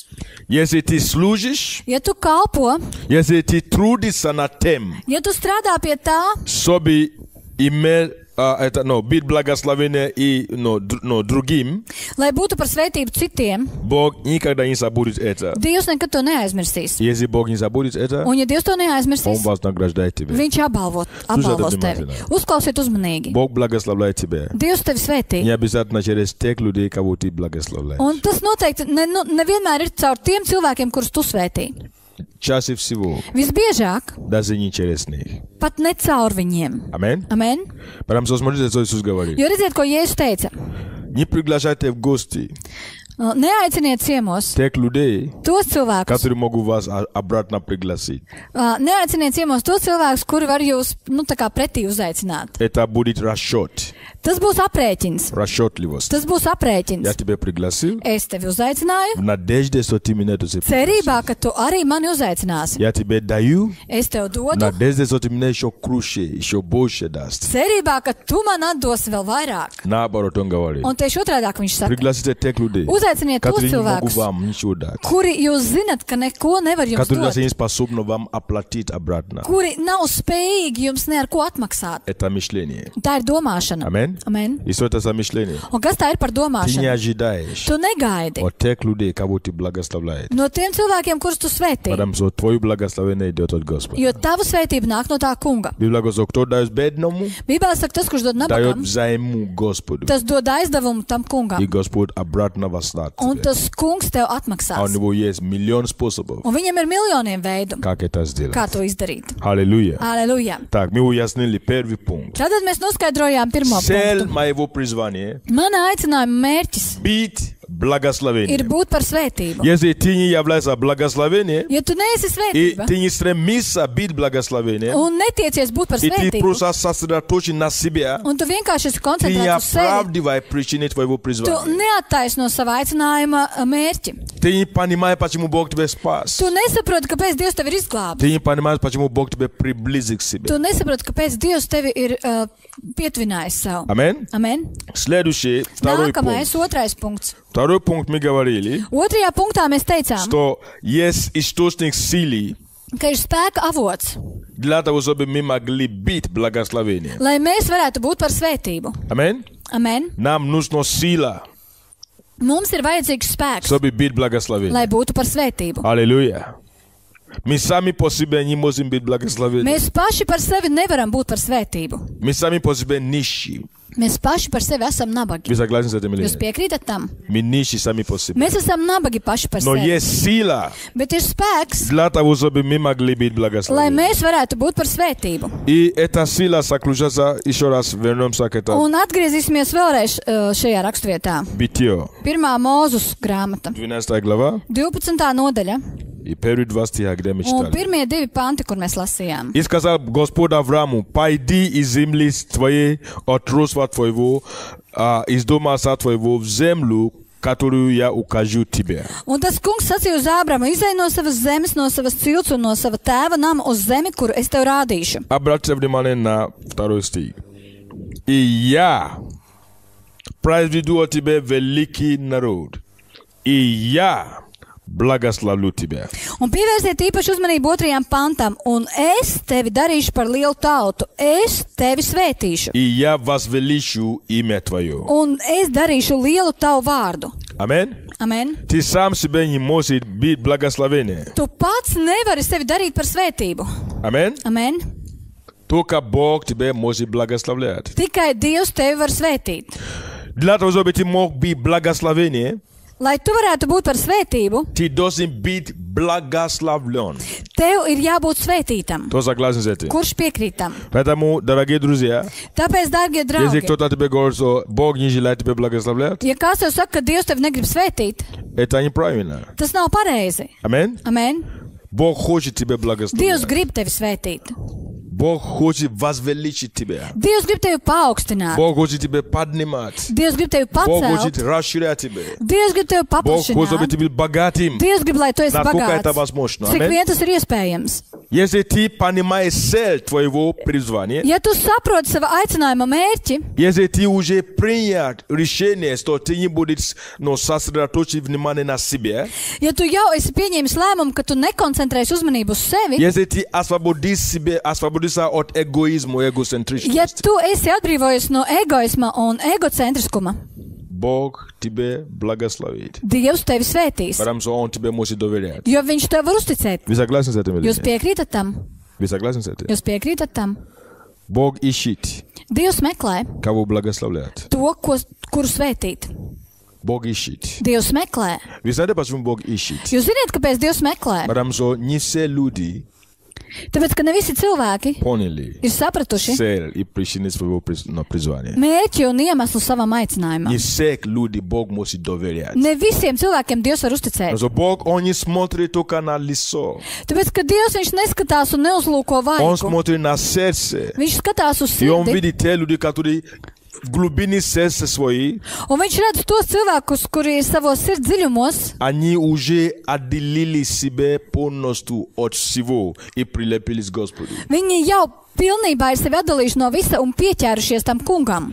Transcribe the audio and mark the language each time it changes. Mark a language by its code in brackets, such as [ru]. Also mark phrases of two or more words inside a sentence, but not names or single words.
[ru] Если ты служишь, [lv] Ja tu kalpo, [ru] если ты трудишься над тем, [lv] ja tu strādā pie tā, [ru] чтобы иметь быть благословение и другим, [lv] lai būtu par svētību citiem, [ru] Бог никогда не забудет это. [lv] Dievs nekad to neaizmirsīs. [ru] Если Бог не забудет это, [lv] Un ja Dievs to [ru] Он [lv] neaizmirsīs, [ru] вознаграждает тебя. [lv] viņš apbalvos tevi. Uzklausiet uzmanīgi. [ru] Бог благословляет тебя. [lv] Dievs tevi svētī. [ru] Не обязательно через тех людей, кого ты благословляешь. [lv] Un tas noteikti nevienmēr ir caur tiem cilvēkiem, kurus tu svētī. [ru] Чаще всего, [lv] Visbiežāk, [ru] даже не через них. [lv] pat ne caur viņiem. [ru] Аминь. [lv] Amen. [ru] Потому что смотрите, что Иисус говорит. [lv] Jo redziet, ko Jēzus teica. [ru] Не приглашайте в гости [lv] Neaiciniet ciemos [ru] тех людей, [lv] tos cilvēkus. [ru] которые могут вас обратно пригласить. [lv] Neaiciniet ciemos tos cilvēkus, kuri var jūs, tā kā pretī uzaicināt. [ru] Это будет расчет. [lv] Tas būs aprēķins. [ru] Расчетливость. [lv] Tas būs [ru] Я [lv] aprēķins. [ru] тебя пригласил [lv] Es tevi uzaicināju, [ru] в надежде, что ты меня тоже пригласишь. [lv] cerībā, ka tu arī mani uzaicināsi. [ru] Я тебе даю [lv] Es tev [ru] в [lv] dodu, [ru] надежде, что ты мне еще круче, еще больше даст. [lv] cerībā, ka tu man atdosi vēl vairāk. [ru] Наоборот, он говорит. [lv] Un tieši otrādāk viņš saka. [ru] Пригласите тех людей, [lv] Uzaiciniet tos [ru] которые не могут [lv] cilvēkus, [ru] вам ничего дать. [lv] kuri jūs zinat, ka neko nevar jums [ru] Которые [lv] dot, [ru] даже не способны вам оплатить обратно. [lv] kuri nav spējīgi jums ne ar ko atmaksāt. [ru] Это мышление. [lv] Tā ir domāšana. [ru] Amen. [lv] Amen. [ru] И что это за мышление? [lv] Un kas tā ir par [ru] Ты не [lv] domāšanu? [ru] ожидаешь [lv] Tu negaidi [ru] от тех людей, кого ты благословляет. [lv] no tiem cilvēkiem, kurus tu svētī, [ru] Потому что твое благословение идет от Господа. [lv] jo tava svētība nāk no tā kunga. [ru] Библия говорит, кто дает бедному, [lv] Bībelē saka, tas, kurš dod [ru] дает [lv] nabagam, [ru] взайму Господу. [lv] tas dod aizdevumu tam kungam. [ru] И Господь обратно воздастся [lv] Un [ru] тебе. [lv] tas kungs tev [ru] А у [lv] atmaksās. [ru] него есть миллион способов, [lv] Un viņam ir miljoniem veidu, [ru] как это сделать. [lv] kā to izdarīt. [ru] Аллилуйя. [lv] Aleluja. [ru] Так, мы уяснили первый пункт. [lv] Tātad mēs noskaidrojām pirmo [ru] Цель [lv] punktu. [ru] моего призвания [lv] Mana aicinājuma mērķis [ru] быть [lv] ir [ru] благословением. [lv] būt par svētību. [ru] Если ты не являешься благословением, [lv] Ja tu neesi [ru] и [lv] svētība [ru] ты не стремишься быть благословением, [lv] un netiecies būt par [ru] и ты [lv] svētību, [ru] просто сосредоточен на себя, [lv] un tu vienkārši esi [ru] ты не [lv] koncentrēts uz sevi, [ru] оправдывай причины твоего [lv] tu [ru] призвания. [lv] neattaisno sava aicinājuma mērķi. [ru] Ты не понимаешь, почему Бог тебя спас. [lv] Tu nesaproti, kāpēc Dievs tevi ir izglābis. [ru] Ты не понимаешь, почему Бог тебя приблизил к себе. [lv] Tu nesaproti, kāpēc Dievs tevi ir pietvinājis sev. [ru] Amen. [lv] Amen. [ru] Следующий, второй [lv] Nākamais, [ru] пункт. [lv] otrais punkts. [ru] Второй пункт мы говорили, [lv] Otrajā punktā mēs teicām, [ru] что есть источник силы [lv] ka ir spēka avots, [ru] для того, чтобы мы могли быть благословением. [lv] lai mēs varētu būt par svētību. [ru] Amen. [lv] Amen. [ru] Нам нужна сила, [lv] Mums ir vajadzīgs spēks, [ru] чтобы быть благословением. [lv] lai būtu par svētību. [ru] Аллилуйя. Мы сами по себе не можем быть благословением. [lv] Mēs paši par sevi nevaram būt par svētību. [ru] Мы сами по себе нищие. [lv] Mēs paši par sevi esam nabagi. [ru] Вы согласны с этим или [lv] Jūs [ru] нет? [lv] piekrītat tam? [ru] Мы нищие сами по себе. [lv] Mēs esam nabagi paši par [ru] Но [lv] sevi. [ru] есть сила [lv] Bet ir spēks, [ru] для того, чтобы мы могли быть [lv] lai [ru] благословением. [lv] mēs varētu būt par svētību. [ru] И эта сила заключается, еще раз вернемся к этому, [lv] Un atgriezīsimies vēlreiz šajā raksturvietā. [ru] Битие. [lv] 1. Mūzus grāmata, [ru] 12 глава [lv] 12. nodaļa [ru] и первые 2 стиха, где мы [lv] un [ru] читали. [lv] pirmie 2 panti, kur mēs lasījām. [ru] И сказал Господь Аврааму, пойди из земли твоей, от родства твоего, из дома отца твоего, в землю, которую я укажу тебе. [lv] Un tas kungs sacīja uz Ābramu, izej no savas zemes, no savas cilts un no sava tēva nama uz zemi, kuru es tev rādīšu. [ru] Обратите внимание на 2 стих. И я произведу от тебя великий народ, и я благословлю тебя. [lv] Un pievērsiet īpaši uzmanību 2. pantam, un es tevi darīšu par lielu tautu, es tevi svētīšu, [ru] И я возвеличу имя твое. [lv] un es darīšu lielu tavu vārdu. [ru] Аминь. [lv] Amen. [ru] Ты сам себе не можешь быть благословением. [lv] Tu pats nevari sevi darīt par svētību. [ru] Аминь. [lv] Amen. [ru] Только Бог тебя может благословлять. [lv] Tikai Dievs tevi var svētīt. [ru] Для того, чтобы ты мог быть благословением, [lv] Lai tu varētu būt par svētību, [ru] Ty должен быть благословлен. [lv] tev ir jābūt svētītam. [ru] Кто согласен с этим? [lv] Kurš piekrīt tam? [ru] Поэтому, дорогие друзья, [lv] Tāpēc, dārgie [ru] если [lv] draugi, [ru] кто-то тебе говорит, что Бог не желает тебя благословлять, [lv] ja kāds tev saka, ka Dievs tev negrib svētīt, [ru] это неправильно. [lv] tas nav pareizi. [ru] Аминь. [lv] Amen. [ru] Бог хочет тебя [lv] Dievs [ru] благословлять. [lv] grib tevi svētīt. [ru] Бог хочет возвеличить тебя. [lv] Dievs grib tevi paaugstināt. [ru] Бог хочет тебя поднимать. [lv] Dievs grib tevi [ru] Бог хочет [lv] pacelt. [ru] расширять тебя. [lv] Dievs grib tevi [ru] Бог хочет, чтобы [lv] paplašināt. [ru] ты был богатым. [lv] Dievs grib, lai tu esi [ru] Насколько это [lv] bagāts. [ru] возможно. [lv] Cik [ru] Аминь. [lv] vien tas ir iespējams. [ru] Если ты понимаешь цель твоего призвания, [lv] Ja tu saproti sava aicinājuma mērķi, [ru] если ты уже принял решение, что ты не будешь сосредоточить внимание на себе, [lv] ja tu jau esi pieņēmis lēmumu, ka tu nekoncentrēsi uzmanību uz sevi, [ru] если ты освободишься от эгоизма, [lv] ja [ru] эгоцентричности, [lv] tu esi atbrīvojies no egoisma un egocentriskuma, [ru] Бог тебе благословит. [lv] Dievs tevi svētīs, [ru] Потому что Он тебе может доверять. [lv] jo Viņš tev var uzticēt. [ru] Вы согласны с этим или [lv] Jūs [ru] нет? [lv] piekrītat tam? [ru] Вы согласны с этим? [lv] Jūs piekrītat tam? [ru] Бог ищет, [lv] Dievs meklē [ru] кого благословлять. [lv] to, kuru svētīt. [ru] Bог ищет. [lv] Dievs meklē. [ru] Вы знаете, почему Бог ищет? [lv] Jūs zināt, kāpēc Dievs meklē? [ru] Потому что не все люди [lv] Tāpēc, ka ne visi cilvēki [ru] поняли [lv] ir sapratuši [ru] цель и причины своего призвания. [lv] mērķi un iemeslu savam aicinājumam. [ru] Не все люди Бог может доверять. [lv] Ne visiem cilvēkiem Dievs var uzticēt. [ru] Потому что Бог, Он не смотрит только на лицо. [lv] Tāpēc, ka Dievs viņš neskatās un neuzlūko [ru] Он [lv] vaigu. [ru] смотрит на сердце. [lv] Viņš skatās uz [ru] И Он [lv] sirdi, [ru] видит те люди, которые в глубине сердца своей, [lv] un viņš redz tos cilvēkus, kuri savos sirds dziļumos, [ru] они уже отделили себя полностью от всего и прилепились к Господу. [lv] viņi jau pilnībā ir sevi atdalījuši no visa un pieķērušies tam kungam.